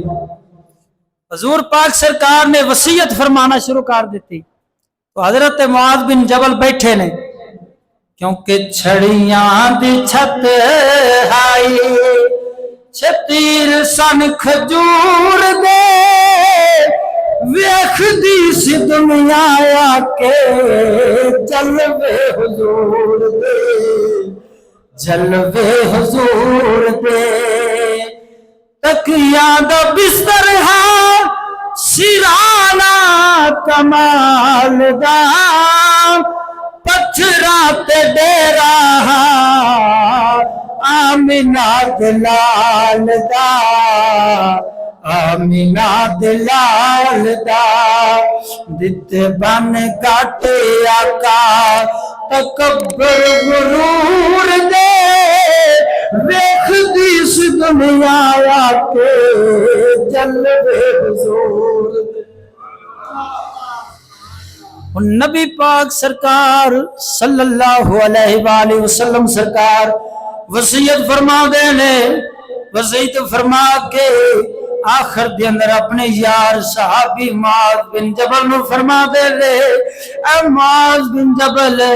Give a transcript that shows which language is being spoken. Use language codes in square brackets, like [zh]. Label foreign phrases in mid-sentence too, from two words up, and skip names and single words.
[pa] حضور پاک سرکار نے وصیت فرمانا شروع کر دی. تو حضرت معاذ بن جبل بیٹھے نے، کیونکہ چھڑیاں دی چھت ہائی چھتیر سن کھجور دے, ویکھدی سی دنیا آکے جلوے حضور دے جلوے حضور دے تکیاں دا بستر ہے سرانا کمال دا پتھراں تے ڈیرا آمینہ دلال دا آمینہ دلال دا دتے بن کاٹے آقا تکبر غرور دے ویکھدی سی دنیا آکے جلوے حضور دے نبی پاک سرکار [ar] صلی اللہ علیہ وآلہ وسلم [pa] سرکار وصیت فرما دے نے وصیت فرما کے آخر دے اندر اپنے یار صحابی معاذ بن جبل نو فرما دے لے اے معاذ بن جبل